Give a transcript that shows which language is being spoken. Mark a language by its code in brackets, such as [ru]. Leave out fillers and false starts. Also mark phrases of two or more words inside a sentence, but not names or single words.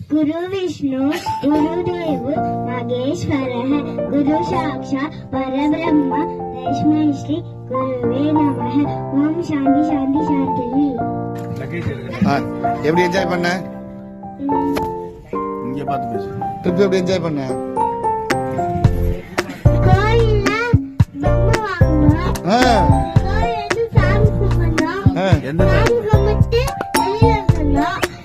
[sa] गुरु विष्णु गुरुदेव महेश्वरः गुरु साक्षात् परब्रह्म तस्मै श्री गुरुवे नमः ओम शांति शांति शांति। [ta] எப்படி என்ஜாய் பண்ண? இங்க பார்த்து பேசு. ட்ரிப் எப்படி என்ஜாய் பண்ண? கோயில்ல பொம்மை வாங்குனோம். கோயில்ல சாமி கும்பிட்டோம். எந்த சாமி கும்பிட்டு வெளிய வந்தோம்.